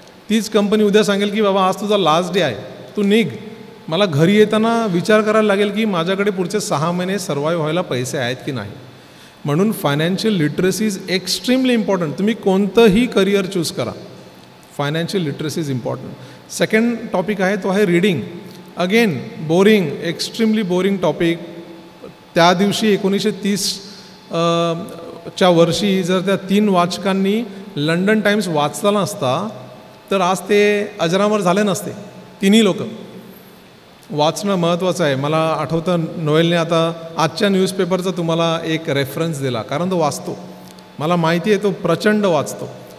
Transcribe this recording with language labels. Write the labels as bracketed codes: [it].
[mr] तीच कंपनी उद्या सांगेल की बाबा आज तुझा लास्ट डे आहे, तू निघ. मला घरी येताना विचार करायला लागेल की माझ्याकडे पुढचे 6 महिने सर्वाईव्ह व्हायला पैसे आहेत की नाही. म्हणून [en] Financial literacy is extremely important. [mr] तुम्ही कोणतंही करिअर चूज करा, [en] Financial literacy is important. [mr] Second topic आहे तो आहे reading. [en] Again boring, extremely boring topic. [mr] त्या दिवशी 1930च्या वर्षी जर त्या 3 वाचकांनी लंडन टाइम्स वाचला नसता तर आज ते अजरामर झाले नसते. तिन्ही लोक. वाचणं महत्त्वाचं आहे. मला आठवतं नोएलने आता आजच्या न्यूजपेपरचा तुम्हाला एक रेफरन्स दिला कारण तो वाचतो, मला माहिती आहे तो प्रचंड वाचतो.